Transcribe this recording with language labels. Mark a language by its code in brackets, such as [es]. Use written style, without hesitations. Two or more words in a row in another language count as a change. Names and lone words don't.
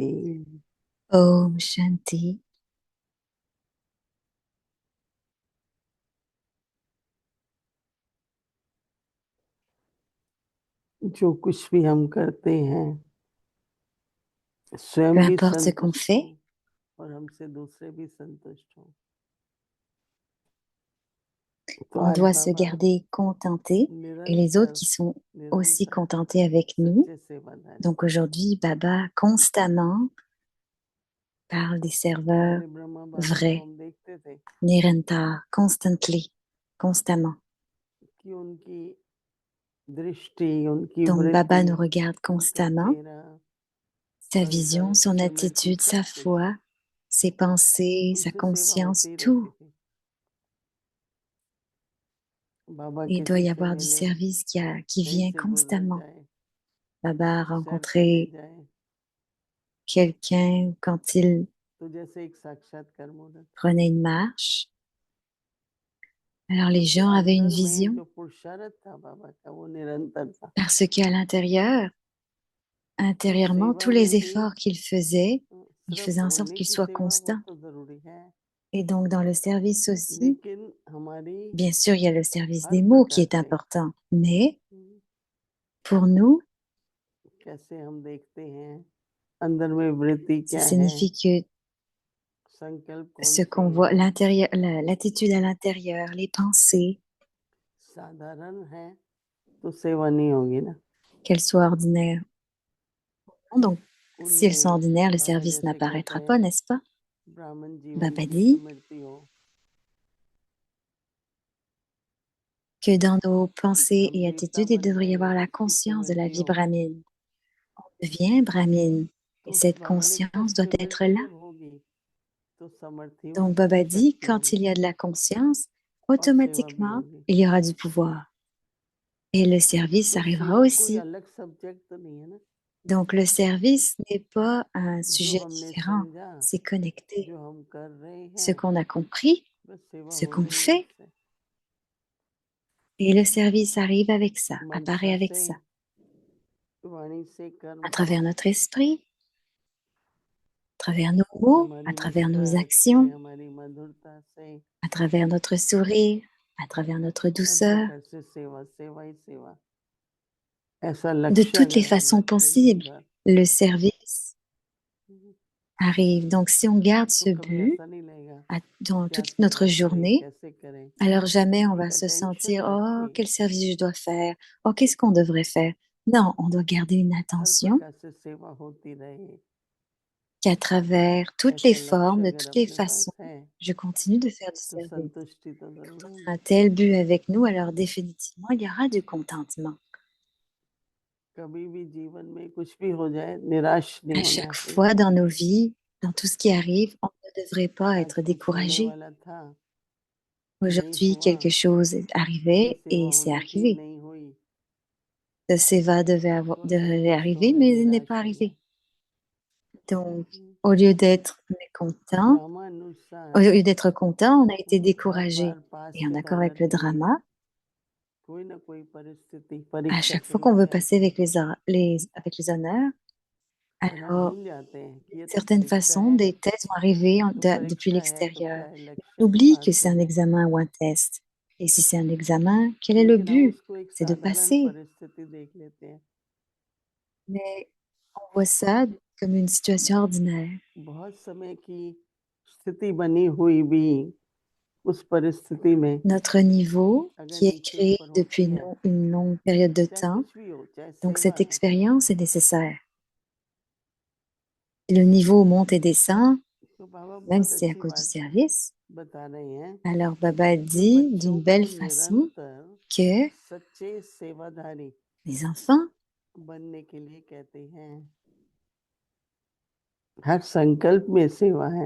[hi] ओम शांति. जो कुछ भी हम करते हैं [fr] Peu [hi] स्वयं भी [fr] importe ce qu'on [hi] संतुष्ट हो [fr] fait, [hi] और हमसे दूसरे भी संतुष्ट हो। तो [fr] on [hi] आज [fr] doit se [hi] बाबा [fr] garder contenté et les autres [hi] निरंतर [fr] qui sont aussi [hi] निरंतर [fr] contentés avec nous. [hi] सच्चे सेवादारी [fr] Donc aujourd'hui, Baba constamment parle des serveurs [hi] हमारे ब्रह्मा बाबा को [fr] vrais, [hi] हम देखते थे [fr] Niranta, constantly, constamment. [hi] कि उनकी दृष्टि, उनकी [fr] Donc [hi] वृत्ति, [fr] Baba nous regarde [hi] उनका [fr] constamment, [hi] चेहरा, [fr] sa [hi] अंतर, [fr] vision, son [hi] स्मृति, [fr] attitude, [hi] सब [fr] sa [hi] कुछ [fr] foi, ses pensées, sa [hi] उनसे सेवा conscience, होती [fr] tout. [hi] रहती थी। बाबा [fr] Il doit [hi] किसी [fr] y [hi] से [fr] avoir du [hi] मिले, [fr] service qui [hi] कहीं [fr] vient [hi] से गुजर [fr] constamment. [hi] जाए, [fr] Baba a [hi] सैर करने [fr] rencontré [hi] जाए [fr] quelqu'un quand il [hi] तो जैसे एक साक्षात्कार मूर्त, [fr] prenait une marche. Alors les [hi] क्योंकि [fr] gens avaient une [hi] अंदर में [fr] vision [hi] जो पुरुषार्थ था बाबा का वो निरंतर था। [fr] parce qu'à l'intérieur, [hi] तो [fr] intérieurement, [hi] सेवा [fr] tous [hi] में [fr] les [hi] भी [fr] efforts il [hi] सिर्फ [fr] faisait en sorte [hi] बोलने [fr] qu'ils [hi] की [fr] soient [hi] सेवा वो [fr] constants. [hi] तो जरूरी है, [fr] Et donc dans le service aussi, [hi] लेकिन हमारी [fr] bien sûr, il y a le service [hi] हर [fr] des mots qui [hi] प्रकार [fr] est [hi] से [fr] important, mais pour nous, [hi] कैसे हम देखते हैं, अंदर में वृत्ति [fr] ça [hi] क्या है, [fr] signifie que [hi] संकल्प कौन [fr] ce [hi] से [fr] qu'on voit, [hi] हैं, [fr] l'intérieur, l'attitude à l'intérieur, les pensées, [hi] साधारण है तो सेवा नहीं होगी ना। [fr] qu'elles soient ordinaires. Donc, si elles sont [hi] उनमें [fr] ordinaires, le [hi] बाबा [fr] service [hi] जैसे कहते [fr] n'apparaîtra pas, [hi] हैं [fr] n'est-ce pas? [hi] ब्राह्मण जीवन [fr] Baba [hi] की [fr] dit [hi] स्मृति हो, [fr] que dans nos pensées [hi] हम [fr] et [hi] देवता [fr] attitudes, il [hi] बन [fr] devrait y [hi] गए [fr] avoir la [hi] इसकी [fr] conscience de la [hi] स्मृति [fr] vie [hi] हो, [fr] brahmine. On devient brahmine. Et [hi] तो [fr] cette [hi] प्रामाणिकता [fr] conscience doit être [hi] स्मृति [fr] là. [hi] जब होगी तो सामर्थ्य [fr] Donc, [hi] होगा, [fr] Baba dit, [hi] शक्ति [fr] quand il [hi] होगी [fr] y a de la conscience, [hi] और सेवा भी [fr] automatiquement, [hi] होगी। [fr] il y aura du pouvoir. Et le service [hi] तो [fr] arrivera [hi] सेवा कोई [fr] aussi. [hi] अलग सब्जेक्ट तो नहीं है ना, [fr] Donc, le service n'est pas un [hi] जो [fr] sujet [hi] हमने [fr] différent. समझा, C'est connecté. [hi] जो हम कर रहे [fr] Ce [hi] हैं, [fr] qu'on a compris, [hi] बस सेवा [fr] ce [hi] हो [fr] qu'on [hi] रही है [fr] fait, [hi] उससे। [fr] et le service arrive avec ça, apparaît [hi] मनसा [fr] avec [hi] से, [fr] ça, [hi] वाणी से, कर्म [fr] à [hi] से, [fr] travers notre esprit, à travers nos mots, à [hi] हमारी [fr] travers nos [hi] मुस्कुराहट से, [fr] actions, [hi] हमारी मधुरता से, [fr] à travers notre sourire, à travers notre [hi] हर [fr] douceur. [hi] प्रकार से सेवा, सेवा ही सेवा। ऐसा [fr] De [hi] लक्ष्य [fr] toutes les [hi] अगर हम [fr] façons [hi] रखें दिन [fr] possibles, [hi] भर, [fr] le service arrive. Donc, si on garde [hi] तो [fr] ce [hi] कभी [fr] but [hi] ऐसा नहीं लगेगा [fr] dans [hi] क्या [fr] toute [hi] सेवा [fr] notre [hi] करें, [fr] journée, [hi] कैसे करें। [fr] alors jamais on va [hi] एक [fr] se [hi] अटेंशन [fr] sentir, [hi] रख [fr] oh, [hi] के [fr] quel service je dois faire, oh, qu'est-ce qu'on devrait faire. Non, on doit garder une [hi] हर [fr] attention [hi] प्रकार से सेवा होती रहे, [fr] qu'à travers toutes les [hi] ऐसा [fr] formes, [hi] लक्ष्य [fr] de [hi] अगर [fr] toutes les [hi] अपने पास [fr] façons, [hi] है [fr] je continue de faire du [hi] तो [fr] service. [hi] संतुष्टि तो जरूर [fr] Un [hi] होगी। [fr] tel but avec nous, alors définitivement, il y aura du contentement. [hi] कभी भी जीवन में कुछ भी हो जाए, निराश नहीं [fr] À [hi] होना [fr] chaque [hi] चाहिए। [fr] fois dans nos vies, dans tout ce qui arrive, on ne devrait pas [hi] आज [fr] être [hi] कुछ होने [fr] découragé. [hi] वाला था, नहीं [fr] Aujourd'hui, [hi] हुआ, [fr] quelque chose est [hi] ये [fr] arrivé [hi] सेवा [fr] et c'est [hi] होनी थी, [fr] arrivé. [hi] नहीं हुई, [fr] Ce Seva [hi] तो [fr] devait [hi] संतुष्ट [fr] arriver, [hi] होकर [fr] mais il n'est [hi] निराश [fr] pas [hi] हो जाए। [fr] arrivé. Donc, हम्म, au lieu d'être mécontent, au [hi] ड्रामानुसार [fr] lieu d'être content, on a été [hi] हर [fr] découragé. [hi] बार पास [fr] Et en [hi] में [fr] accord [hi] जाना [fr] avec le [hi] के लिए [fr] drama, [hi] कोई ना कोई परिस्थिति [fr] à [hi] परीक्षा [fr] chaque [hi] के [fr] fois qu'on [hi] रूप [fr] veut [hi] में [fr] passer [hi] आती [fr] avec [hi] है [fr] honneurs, [hi] और हम [fr] alors [hi] भूल जाते हैं कि ये तो [fr] certaines [hi] परीक्षा [fr] façons, [hi] है, [fr] des tests vont arriver [hi] तो [fr] depuis [hi] परीक्षा है तो [fr] l'extérieur. [hi] क्या है, [fr] On [hi] लक्ष्य है [fr] oublie que [hi] पास [fr] c'est un [hi] होना। [fr] examen ou un test. Et si c'est un examen, quel est le [hi] लेकिन हम [fr] but? [hi] उसको एक [fr] C'est de [hi] साधारण [fr] passer. [hi] परिस्थिति देख लेते हैं। [fr] Mais on voit ça comme une situation ordinaire. [hi] बहुत समय की स्थिति बनी हुई भी उस परिस्थिति में [fr] Notre niveau, [hi] अगर [fr] qui est [hi] नीचे [fr] créé [hi] ऊपर [fr] depuis [hi] होती है, [fr] une longue période de [hi] चाहे [fr] temps, [hi] कुछ भी हो, चाहे [fr] donc [hi] सेवा [fr] cette [hi] है, [fr] expérience est nécessaire. Si le niveau monte et descend, [hi] तो बाबा [fr] même [hi] बहुत [fr] si c'est à [hi] अच्छी [fr] cause du [hi] बात [fr] service, [hi] बता रहे हैं [fr] alors Baba [hi] कि [fr] dit [hi] बच्चों [fr] d'une [hi] को [fr] belle façon [hi] निरंतर [fr] que [hi] सच्चे सेवाधारी [fr] les enfants [hi] बनने के लिए कहते हैं। हर संकल्प में सेवा है,